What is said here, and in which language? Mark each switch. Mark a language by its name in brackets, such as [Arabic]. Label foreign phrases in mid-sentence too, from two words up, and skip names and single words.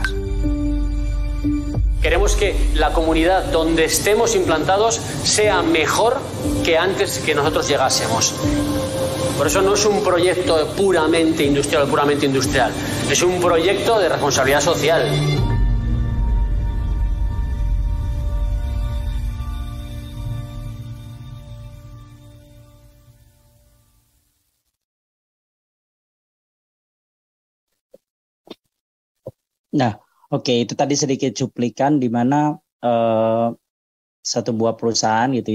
[Spanish] Queremos que la comunidad donde estemos implantados sea mejor que antes que nosotros llegásemos. Por eso no es un proyecto puramente industrial, es un proyecto de responsabilidad social. [Indonesian] Nah, oke, itu tadi sedikit cuplikan di mana satu buah perusahaan gitu